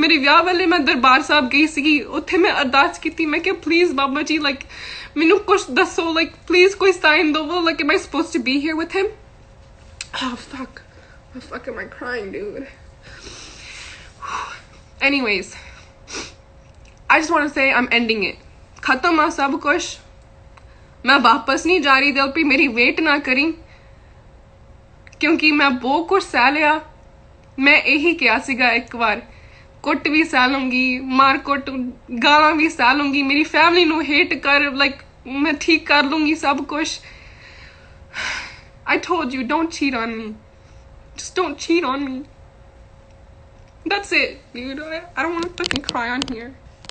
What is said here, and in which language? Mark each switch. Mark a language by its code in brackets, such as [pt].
[pa] ਮੇਰੇ ਵਿਆਹ ਵੇਲੇ ਮੈਂ ਦਰਬਾਰ ਸਾਹਿਬ ਗਈ ਸੀਗੀ, ਉੱਥੇ ਮੈਂ ਅਰਦਾਸ ਕੀਤੀ. ਮੈਂ ਕਿਹਾ ਪਲੀਜ਼ ਬਾਬਾ ਜੀ, [en] like [pa] ਮੈਨੂੰ ਕੁਛ ਦੱਸੋ, [en] like please [pa] ਕੋਈ ਸਾਈਨ ਦਵੋ, [en] like am I supposed to be here with him? Oh fuck, why the fuck am I crying, dude? Anyways, I just want to say I'm ending it. [pa] ਖਤਮ ਆ ਸਭ ਕੁਛ. ਮੈਂ ਵਾਪਸ ਨਹੀਂ ਜਾ ਰਹੀ ਦਿਲਪ੍ਰੀਤ, ਮੇਰੀ ਵੇਟ ਨਾ ਕਰੀ ਕਿਉਂਕਿ ਮੈਂ ਬਹੁਤ ਕੁਛ ਸਹਿ ਲਿਆ. ਮੈਂ ਇਹੀ ਕਿਹਾ ਸੀਗਾ ਇੱਕ ਵਾਰ, ਕੁੱਟ ਵੀ ਸਹਿ ਲੂੰਗੀ, ਮਾਰ ਕੁੱਟ ਗਾਲਾਂ ਵੀ ਸਹਿ ਲੂੰਗੀ, ਮੇਰੀ ਫੈਮਿਲੀ ਨੂੰ ਹੇਟ ਕਰ, ਲਾਈਕ ਮੈਂ ਠੀਕ ਕਰ ਲੂੰਗੀ ਸਭ ਕੁਛ. [en] I told you, don't cheat on me. Just don't cheat on me. That's it, dude. I don't want to fucking cry on here.